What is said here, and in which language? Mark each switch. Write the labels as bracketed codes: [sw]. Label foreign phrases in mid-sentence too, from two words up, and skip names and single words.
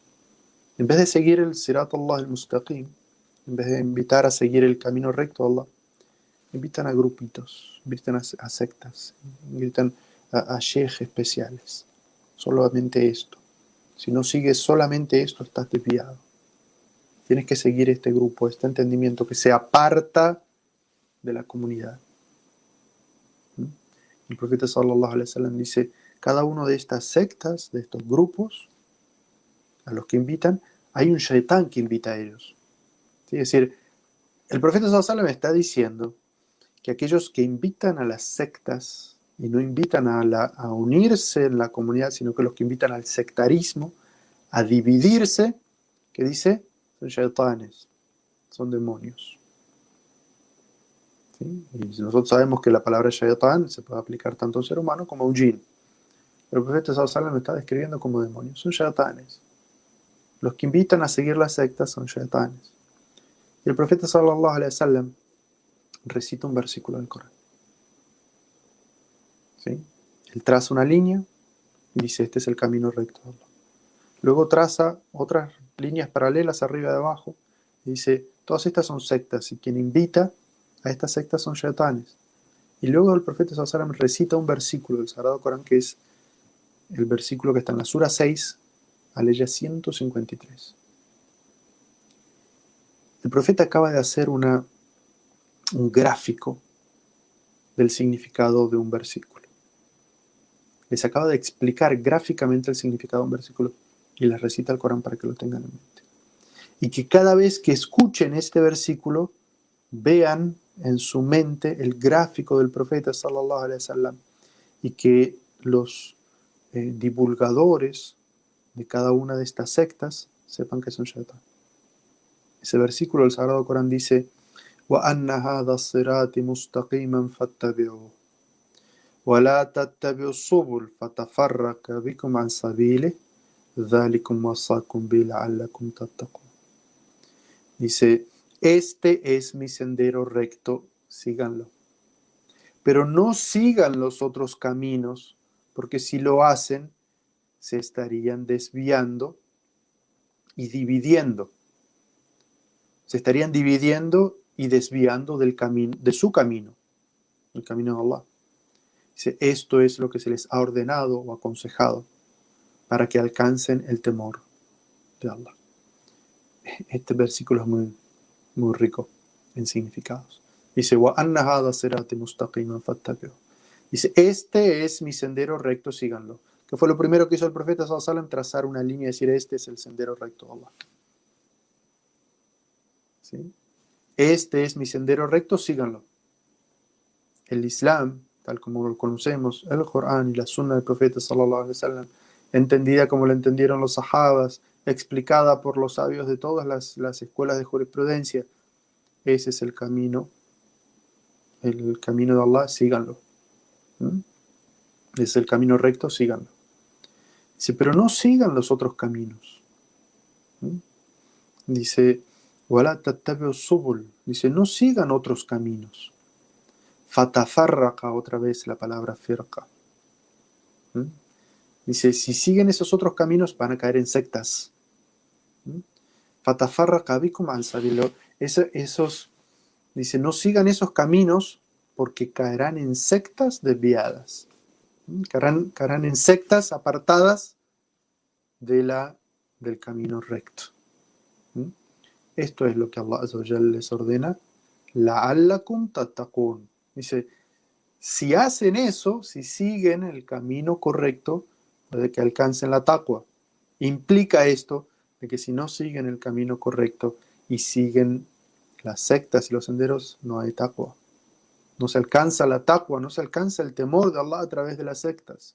[es] En vez de seguir el [ar] صراط الله المستقيم, [es] en vez de invitar a seguir el camino recto de Allah, invitan a grupitos, invitan a sectas, invitan a sheikh especiales. Solamente esto. Si no sigues solamente esto, estás desviado. Tienes que seguir este grupo, este entendimiento que se aparta de la comunidad. El profeta [ar] صلى الله عليه وسلم [es] dice, cada uno de estas sectas, de estos grupos, a los que invitan, hay un shaitán que invita a ellos. ¿Sí? Es decir, el profeta [ar] صلى الله عليه وسلم [es] está diciendo que aquellos que invitan a las sectas y no invitan a unirse en la comunidad, sino que los que invitan al sectarismo, a dividirse, que dice, son shaitanes, son demonios. ¿Sí? Y nosotros sabemos que la palabra shaitán se puede aplicar tanto a un ser humano como a un jinn. Pero el profeta [ar] صلى الله عليه وسلم [es] lo está describiendo como demonios, son shaitanes. Los que invitan a seguir las sectas son shaitanes. Y el profeta [ar] صلى الله عليه وسلم [es] recita un versículo del Corán. ¿Sí? Él traza una línea y dice, este es el camino recto de Allah. Luego traza otras líneas paralelas arriba y abajo y dice, todas estas son sectas y quien invita a estas sectas son shaitanes. Y luego el profeta [ar] صلى الله عليه وسلم [es] recita un versículo del Sagrado Corán que es el versículo que está en la Sura 6, aleya 153. El profeta acaba de hacer un gráfico del significado de un versículo. Les acaba de explicar gráficamente el significado de un versículo y les recita el Corán para que lo tengan en mente. Y que cada vez que escuchen este versículo, vean en su mente el gráfico del profeta [ar] صلى الله عليه وسلم [es] y que los divulgadores de cada una de estas sectas sepan que son shaitán. Ese versículo del Sagrado Corán dice [ar] وَأَنَّ هَذَا الصِّرَاطِ مُسْتَقِيمًا فَاتَّبِعُوهُ وَلَا تَتَّبِعُوا السُّبُلَ فَتَفَرَّقَ بِكُمْ عَنْ سَبِيلِهِ ذَلِكُمْ وَصَّاكُمْ بِهِ لَعَلَّكُمْ تَتَّقُونَ. [es] Dice, este es mi sendero recto, síganlo. Pero no sigan los otros caminos, porque si lo hacen, se estarían desviando y dividiendo. Se estarían dividiendo y desviando del camino, de su camino, el camino de Allah. Dice, esto es lo que se les ha ordenado o aconsejado para que alcancen el temor de Allah. Este versículo es muy, muy rico en significados. Dice, [ar] وَأَنَّ هَذَا صِرَاطِ مُسْتَقِيمًا فَاتَّبِعُوهُ. [es] Dice, este es mi sendero recto, síganlo. ¿Qué fue lo primero que hizo el profeta [ar] صلى الله عليه وسلم? [es] Trazar una línea y decir, este es el sendero recto de Allah. ¿sí? Este es mi sendero recto, síganlo. El Islam, tal como lo conocemos, el Corán y la Sunna del profeta [ar] صلى الله عليه وسلم, [es] entendida como lo entendieron los sahabas, explicada por los sabios de todas las escuelas de jurisprudencia, ese es el camino de Allah, síganlo. ¿Mm? Es el camino recto, síganlo. Dice, pero no sigan los otros caminos. ¿Mm? Dice, [ar] وَلَا تَتَّبِعُوا السُّبُلَ. [es] Dice, no sigan otros caminos. Fatafarraqa, otra vez la palabra firqa. ¿Mm? Dice, si siguen esos otros caminos van a caer en sectas. ¿Mm? [ar] فتفرق بكم عن سبيل. [es] Dice, no sigan esos caminos porque caerán en sectas desviadas. ¿Mm? Caerán en sectas apartadas del camino recto. ¿Mm? Esto es lo que [ar] الله عز وجل [es] les ordena. [ar] لعلكم تتقون. [es] Dice, si hacen eso, si siguen el camino correcto, puede que alcancen la taqwa. Implica esto de que si no siguen el camino correcto y siguen las sectas y los senderos, no hay taqwa. No se alcanza la taqwa, no se alcanza el temor de Allah a través de las sectas.